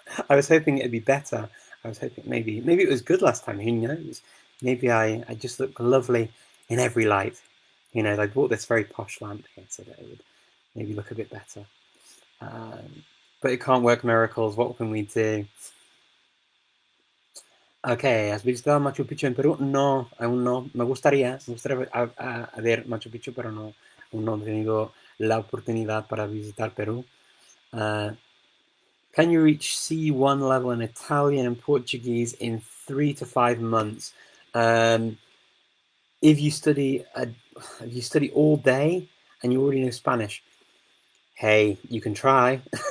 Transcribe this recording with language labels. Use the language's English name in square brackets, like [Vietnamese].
[English] I was hoping it'd be better. I was hoping maybe it was good last time. Who knows? Maybe I just look lovely in every light. You know, I bought this very posh lamp here so that it would maybe look a bit better. But it can't work miracles. What can we do? [Spanish] Okay, ¿has visitado Machu Picchu en Perú? No, aún no. Me gustaría ver Machu Picchu, pero no, aún no he tenido la oportunidad para visitar Perú. [English] Can you reach C1 level in Italian and Portuguese in 3 to 5 months? If you study all day and you already know Spanish, hey, you can try.